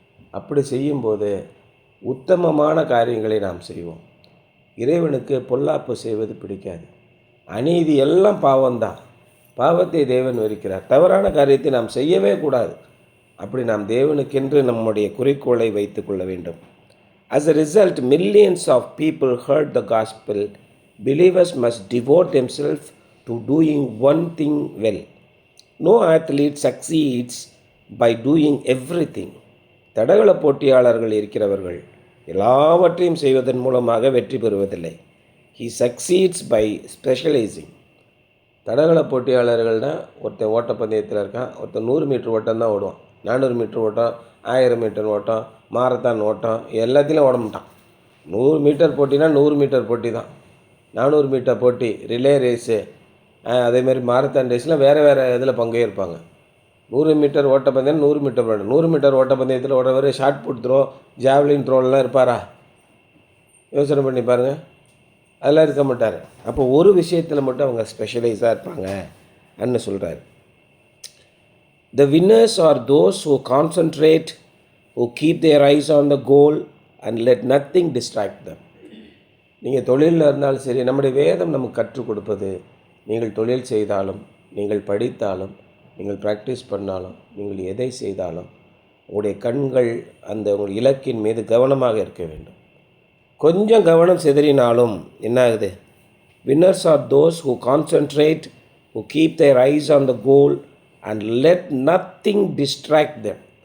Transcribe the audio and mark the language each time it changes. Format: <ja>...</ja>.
<ta>அப்படி செய்யும்போது உத்தமமான காரியங்களை நாம் செய்வோம். இறைவனுக்கு பொல்லாப்பு செய்வது பிடிக்காது. அநீதி எல்லாம் பாவம்தான். பாவத்தை தேவன் வெறுக்கிறார். தவறான காரியத்தை நாம் செய்யவே கூடாது. அப்படி நாம் தேவனுக்கென்று நம்முடைய குறிக்கோளை வைத்து கொள்ள வேண்டும்.</ta> <en>As a result, millions of people heard the gospel. Believers must devote themselves to doing one thing well. No athlete succeeds by doing everything.</en> <ta>தடகள போட்டியாளர்கள் இருக்கிறவர்கள் எல்லாவற்றையும் செய்வதன் மூலமாக வெற்றி பெறுவதில்லை.</ta> <en>He succeeds by specializing.</en> <ta>தடகள போட்டியாளர்கள்னால் ஒருத்தன் ஓட்டப்பந்தயத்தில் இருக்கான், ஒருத்தன் 100 மீட்டர் ஓட்டம் தான் ஓடுவான், 400 மீட்டர் ஓட்டம், 1000 மீட்டர் ஓட்டம், மாரத்தான் ஓட்டம், எல்லாத்திலையும் ஓட மாட்டான். 100 மீட்டர் போட்டினா 100 மீட்டர் போட்டி தான். 400 மீட்டர் போட்டி, ரிலே ரேஸு, அதேமாதிரி மாரத்தான் ரேஸ்லாம் வேறு வேறு இதில் பங்கேற்பாங்க. 100 மீட்டர் ஓட்டப்பந்தயம், 100 மீட்டர் ஓட்டம். 100 metre ஓட்டப்பந்தயத்தில் ஓடுறவர் shot put throw, javelin த்ரோலாம் இருப்பாரா? யோசனை பண்ணி பாருங்கள். அதெல்லாம் இருக்க மாட்டார். அப்போ ஒரு விஷயத்தில் மட்டும் அவங்க ஸ்பெஷலைஸாக இருப்பாங்க அன்னு சொல்கிறாரு.</ta> <en>The winners are those who concentrate, who keep their eyes on the goal and let nothing distract them.</en> <ta>நீங்கள் தொழிலில் இருந்தாலும் சரி, நம்முடைய வேதம் நமக்கு கற்றுக் கொடுப்பது, நீங்கள் தொழில் செய்தாலும், நீங்கள் படித்தாலும், நீங்கள் ப்ராக்டிஸ் பண்ணாலும், நீங்கள் எதை செய்தாலும் உங்களுடைய கண்கள் அந்த உங்கள் இலக்கின் மீது கவனமாக இருக்க வேண்டும். கொஞ்சம் கவனம் சிதறினாலும் என்ன ஆகுது?</ta> <en>Winners are those who concentrate, who keep their eyes on the goal and let nothing distract them.</en>